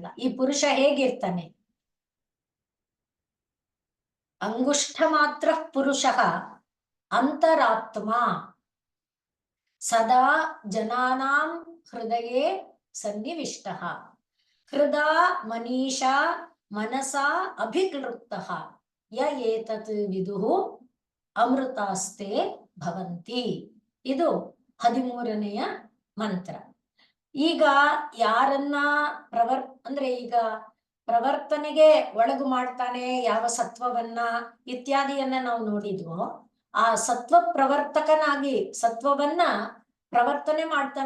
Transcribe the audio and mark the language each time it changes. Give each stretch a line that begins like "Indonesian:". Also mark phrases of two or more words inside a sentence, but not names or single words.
Kannada: ಈ ಪುರುಷ ಹೇಗಿರ್ತಾನೆ?
Sanskrit: ಅಂಗುಷ್ಠ ಮಾತ್ರ ಪುರುಷಃ ಅಂತರಾತ್ಮ ಸದಾ ಜನಾನಾಂ ಹೃದಯೇ ಸನ್ನಿವಿಷ್ಟಃ ಹೃದಾ ಮನೀಷಾ ಮನಸಾ ಅಭಿಕ್ಲೃಪ್ತಃ ಯ ಏತತ್ ವಿದುಃ ಅಮೃತಾಸ್ತೆ ಭವಂತಿ.
Kannada: ಇದು 13ನೆಯ ಮಂತ್ರ. ಈಗ ಯಾರನ್ನ ಅಂದ್ರೆ ಈಗ ಪ್ರವರ್ತನೆಗೆ ಒಳಗು ಮಾಡ್ತಾನೆ ಯಾವ ಸತ್ವವನ್ನ ಇತ್ಯಾದಿಯನ್ನ ನಾವು ನೋಡಿದ್ವೋ, ಆ ಸತ್ವ ಪ್ರವರ್ತಕನಾಗಿ ಸತ್ವವನ್ನ ಪ್ರವರ್ತನೆ ಮಾಡ್ತಾನೆ.